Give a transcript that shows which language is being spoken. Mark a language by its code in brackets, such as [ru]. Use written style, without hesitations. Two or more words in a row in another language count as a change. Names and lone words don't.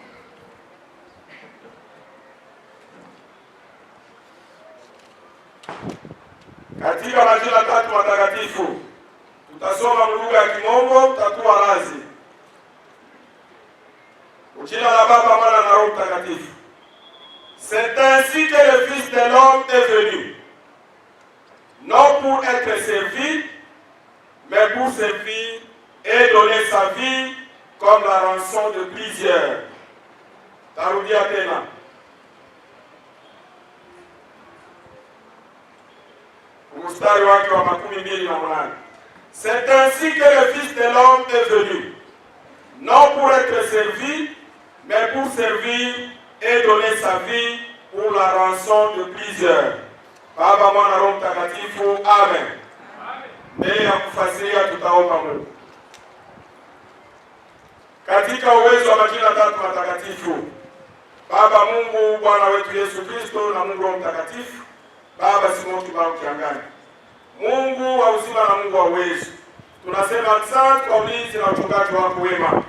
[sw] Katika majina 3 matakatifu tutasoma lugha ya Kimombo, tutakuwa razi. Jina la Baba, Mwana na Roho Mtakatifu. [fr] C'est ainsi que le Fils de l'homme est venu, non pour être servi, mais pour servir et donner sa vie comme la rançon de plusieurs. [sw] Tarudia tena. mstari wake wa 28. [fr] C'est ainsi que le Fils de l'homme est venu, non pour être servi, mais pour servir et donner sa vie pour la rançon de plusieurs. [sw] Baba, Mwana, Roho Mtakatifu, amen. Mbele ya kufasiria tutaomba Mungu. Katika uwezo wa majina tatu matakatifu, Baba Mungu, Bwana wetu Yesu Kristo na Mungu Roho Mtakatifu, Baba Simoki Baba Kiangani, Mungu wa uzima na Mungu wa uwezo, tunasema asante kwa ulinzi na uchungaji wako wema.